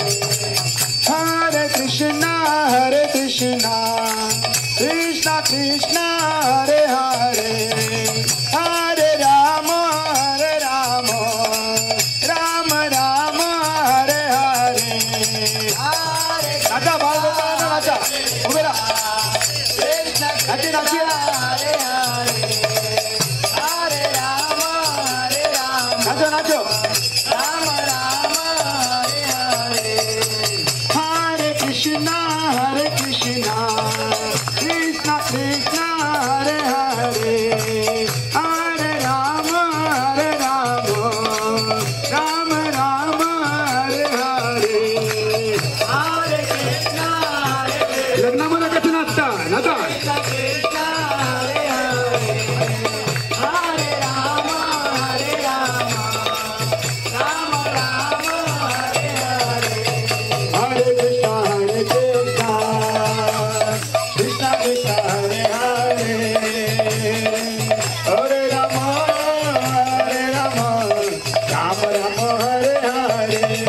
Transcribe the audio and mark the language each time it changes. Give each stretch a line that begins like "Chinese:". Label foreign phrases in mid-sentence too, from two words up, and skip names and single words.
Sanskrit: हरे कृष्ण कृष्ण कृष्ण हरे हरे हरे राम राम राम हरे हरे. Hare
Marathi: नाचा बाल गोपाळांना नाचा उभे राहा
Sanskrit: Krishna
Marathi: नाची नाची
Sanskrit: हरे हरे हरे राम,
Marathi: नाचो नाचो
Sanskrit: राम राम हरे हरे. हरे कृष्ण कृष्ण कृष्ण हरे हरे हरे राम राम राम हरे हरे. हरे कृष्ण,
Marathi: लग्नामध्ये कसं नाचता नाचा
Sanskrit: कृष्ण हरे हरे हरे राम राम राम हरे हरे. हरे कृष्ण कृष्ण कृष्ण हरे हरे हरे राम राम राम हरे हरे.